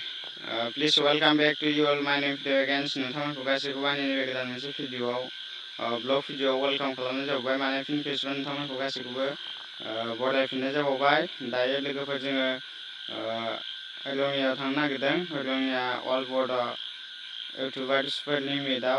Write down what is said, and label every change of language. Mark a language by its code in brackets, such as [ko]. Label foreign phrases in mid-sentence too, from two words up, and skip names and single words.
[en] Please welcome back to you all. My name is Dave again. [brx] नोंथांमोनखौ गासैखौबो आंनि नैबे गोदान मोनसे भिडिअ'आव ब्लग भिडिअ'आव वेलकाम खालामनाय जाबाय। माने फिन खेबसेबाव नोंथांमोनखौ गासैखौबो बरायफिननाय जाबाय। दायो लोगोफोर जोङो हलंगियाव थांनो नागिरदों। हलंगिया अल बड' इउटुबार्सफोरनि मिटआव।